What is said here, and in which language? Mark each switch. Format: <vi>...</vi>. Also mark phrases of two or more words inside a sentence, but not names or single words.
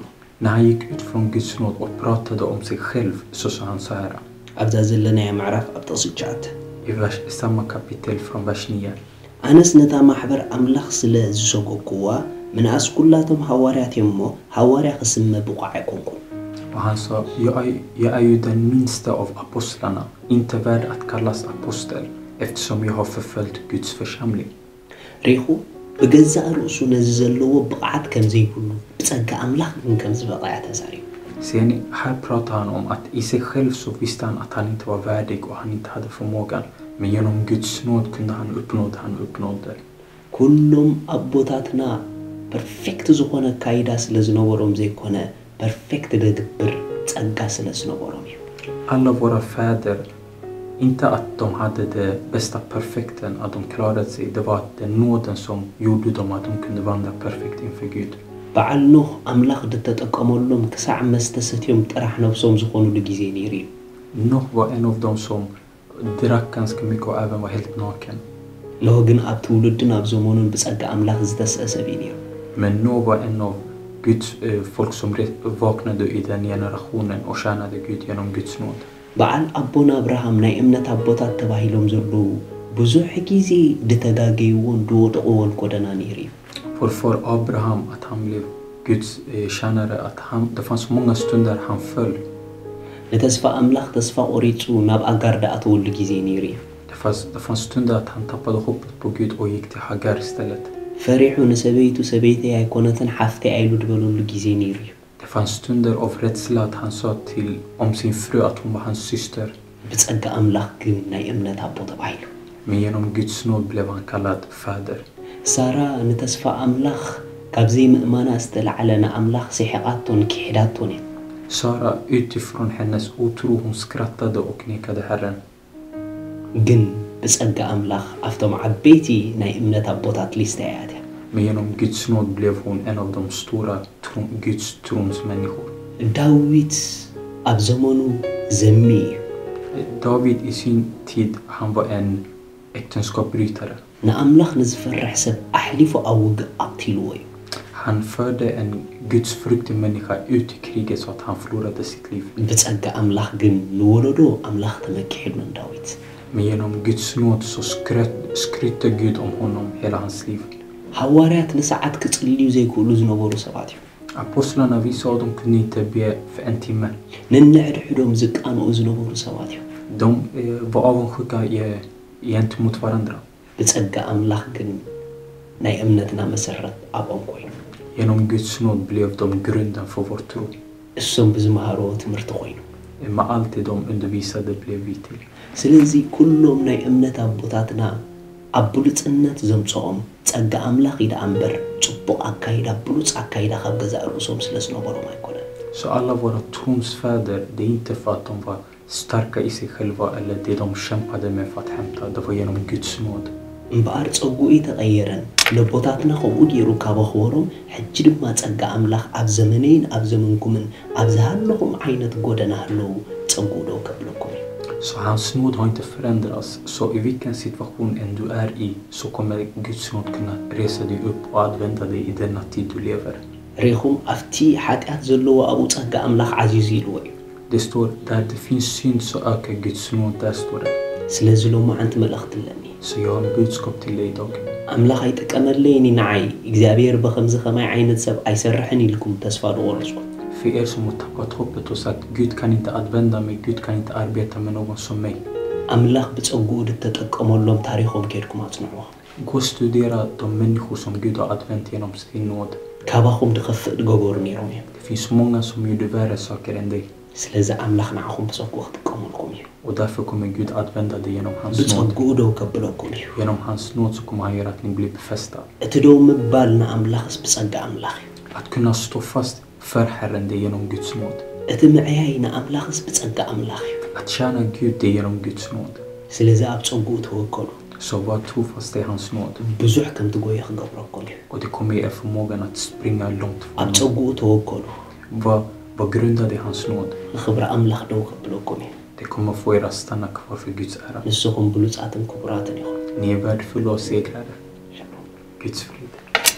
<sv>När han gick ut från Guds nåd och pratade om sig själv så sa han så här.</sv> <ti>ኣብዛ ዘለናያ ምዕራፍ ኣብ ጥቕሲ 9</ti> <sv>I samma kapitel från vers 9.</sv> <ti>ኣነስ ነታ ማሕበር ኣምላኽ ስለ ዝሰጎግዋ ምንኣስ ኩላቶም ሐዋርያት እዮም እሞ ሐዋርያ ክስመ ብቑዕ ኣይኮንኩን</ti> <sv>Och han sa, jag är ju den minsta av apostlarna, inte värd att kallas apostel, eftersom jag har förföljt Guds församling.</sv> <ti>ሪኹ ብገዛእ ርእሱ ነዚ ዘለዎ ብቕዓት ከም ዘይብሉ ብጸጋ ኣምላኽ ግን ከም ዝበቕዓ ተዛሪቡ</ti> <sv>Sen här pratar han om att i sig själv så visste han att han inte var värdig och han inte hade förmågan. Men genom Guds nåd kunde han uppnå det han uppnådde.</sv> <ti>ኩሎም ኣቦታትና ፐርፌክት ዝኾነ ካይዳ ስለ ዝነበሮም ዘይኮነ ፐርፌክት ደግብር ጸጋ ስለ ዝነበሮም እዩ</ti> <sv>Alla våra fäder, inte att de hade det bästa perfekten, att de klarade sig. Det var den nåden som gjorde dem att de kunde vandra perfekt inför Gud.</sv> <ti>በዓል ኖህ ኣምላኽ ድተጠቀመሎም ክሳዕ መስተሰትዮም ጥራሕ ነብሶም ዝኾኑሉ ግዜ ነይሩ እዩ</ti> <sv>Noh var en av dem som drack ganska mycket och även var helt naken.</sv> <ti>ኖህ ግን ኣብ ትውልድን ኣብ ዘመኑን ብጸጋ ኣምላኽ ዝተስአ ሰብ እዩ ነይሩ</ti> <sv>Men Noah var en av Guds folk som vaknade i den generationen och tjänade Gud genom Guds nåd.</sv> <ti>በዓል ኣቦና አብርሃም ናይ እምነት ኣቦታት ተባሂሎም ዘለዉ ብዙሕ ግዜ ድተጋገይዎን ድወድቕዎን ጎደና ነይሩ እዩ</ti> <sv>För Abraham att han blev Guds tjänare, att det fanns många stunder han föll.</sv> <ti>ነተስፋ ኣምላኽ ተስፋ ቆሪጹ ናብ ኣጋር ደኣተወሉ ግዜ ነይሩ እዩ</ti> <sv>Det fanns stunder att han tappade hoppet på Gud och gick till Hagar istället.</sv> <ti>ፈሪሑ ንሰበይቱ ሰበይተይ ኣይኮነትን ሓፍተይ ኣይሉ ድበለሉ ግዜ ነይሩ እዩ</ti> <sv>Det fanns stunder av rädsla att han sa om sin fru att hon var hans syster.</sv> <ti>ብጸጋ ኣምላኽ ግን ናይ እምነት ኣቦ ተባሂሉ</ti> <sv>Men genom Guds nåd blev han kallad fader.</sv> <ti>ሳራ ንተስፋ ኣምላኽ ካብ ዘይምእማና ዝተላዕለ ንኣምላኽ ሲሕቓቶን ክሕዳቶን እያ</ti> <sv>Sara, utifrån hennes otro, hon skrattade och nekade Herren.</sv> <ti>ግን ብጸጋ ኣምላኽ ኣብቶም ዓበይቲ ናይ እምነት ኣቦታት ሊስታ እያ እያ</ti> <sv>Men genom Guds nåd blev hon en av de stora Guds trons människor.</sv> <ti>ዳዊት ኣብ ዘመኑ ዘሚ እዩ</ti> <sv>David i sin tid, han var en äktenskapsbrytare.</sv> <ti>ንኣምላኽ ንዝፈርሕ ሰብ ኣሕሊፉ ኣብ ውግእ ኣቕቲልዎ እዩ</ti> <sv>Han förde en gudsfruktig människa ut i kriget så att han förlorade sitt liv.</sv> <ti>ብጸጋ ኣምላኽ ግን ንወለዶ ኣምላኽ ተመኪሕሉን ዳዊት</ti> <sv>Men genom Guds nåd så skrytte Gud om honom hela hans liv.</sv> <ti>ሐዋርያት ንሰዓት ክጽልዩ ዘይክእሉ ዝነበሩ ሰባት እዮም</ti> <sv>Apostlarna, vi sa att de kunde inte be för en timme.</sv> <ti>ነንሕድሕዶም ዝቃንኡ ዝነበሩ ሰባት እዮም</ti> <sv>De var avundsjuka gentemot varandra.</sv> <ti>ብጸጋ ኣምላኽ ግን ናይ እምነትና መሰረት ኣብኦም ኮይኑ</ti> <sv>Genom Guds nåd blev de grunden för vår tro.</sv> <ti>እሶም ብዝመሃርዎ ትምህርቲ ኮይኑ</ti> <sv>Med allt det de undervisade blev vi till.</sv> <ti>ስለዚ ኩሎም ናይ እምነት ኣቦታትና ኣብ ብሉጽነት ዘምጽኦም ጸጋ ኣምላኽ ኢዳ እምበር ጽቡቕ ኣካይዳ ብሉጽ ኣካይዳ ካብ ገዛእ ርእሶም ስለ ዝነበሮም ኣይኮነን</ti> <sv>Så alla våra trons fäder, det är inte för att de var starka i sig själva eller det de kämpade med för att hämta. Det var genom Guds nåd.</sv> <ti>እምበኣር ጸጉኢ ተቐየረን ለቦታትና ከምኡ ገይሩ ካብ ኣኽበሮም ሕጂ ድማ ጸጋ ኣምላኽ ኣብ ዘመነይን ኣብ ዘመንኩምን ኣብ ዝሃለኹም ዓይነት ጎደና ኣለዉ ጸጉኡ ዶ ከብለኩም እዩ</ti> <sv>Så hans nåd har inte förändrats. Så i vilken situation än du är i så kommer Guds nåd kunna resa dig upp och använda dig i denna tid du lever.</sv> <ti>ሪኹም ኣብቲ ሓጢኣት ዘለዎ ኣብኡ ጸጋ ኣምላኽ ዓዚዙ ኢልዎ እዩ</ti> <sv>Det står där det finns synd så ökar Guds nåd, där står det.</sv> <ti>ስለዚ ሎማ ሓንቲ መልእኽቲ ኣለኒ</ti> <sv>Så jag har en budskap till dig idag.</sv> <ti>ኣምላኽ ኣይጥቀመለይኒ ንዓይ እግዚኣብሔር ብኸምዚ ኸማይ ዓይነት ሰብ ኣይሰርሕን ኢልኩም ተስፋ ድቆርጹ</ti> <sv>För er som har tappat hoppet och sagt Gud kan inte använda mig, Gud kan inte arbeta med någon som mig.</sv> <ti>ኣምላኽ ብጸጉኡ ድተጠቀመሎም ታሪኾም ኬድኩም ኣጽንዕዎ</ti> <sv>Gå och studera de människor som Gud har använt genom sin nåd.</sv> <ti>ካባኹም ድኸፍእ ድገበሩ ነይሮም እዮም</ti> <sv>Det finns många som gjorde värre saker än dig.</sv> <ti>ስለዚ ኣምላኽ ንዓኹም ብጸጉኡ ክጥቀመልኩም እዩ</ti> <sv>Och därför kommer Gud använda dig genom hans nåd.</sv> <ti>ብጸጉኡ ዶ ከብለኩም እዩ</ti> <sv>Genom hans nåd så kommer han göra att ni blir befästa.</sv> <ti>እቲ ዶ ምባል ንኣምላኽስ ብጸጋ ኣምላኽ እዩ</ti> <sv>Att kunna stå fast för Herren, det är genom Guds nåd.</sv> <ti>እቲ ምዕያይ ንኣምላኽስ ብጸጋ ኣምላኽ እዩ</ti> <sv>Att tjäna Gud, det är genom Guds nåd.</sv> <ti>ስለዚ ኣብ ጸጉኡ ተወከሉ</ti> <sv>Så var trofast i hans nåd.</sv> <ti>ብዙሕ ከም ትጎየ ክገብረኩም እዩ</ti> <sv>Och det kommer ge er förmågan att springa långt</sv> <ti>ኣብ</ti> <sv>från honom.</sv> <ti>ጸጉኡ ተወከሉ</ti> <sv>Var grundad i hans nåd.</sv> <ti>ንኽብሪ ኣምላኽ ደው ከብለኩም እዩ</ti> <sv>Det kommer få er att stanna kvar för Guds ära.</sv> <ti>ንስኹም ብሉጻትን ክቡራትን ኢኹም</ti> <sv>Ni är värdefulla och segrare.</sv> <ti>ሻሎም</ti> <sv>Guds frid.</sv>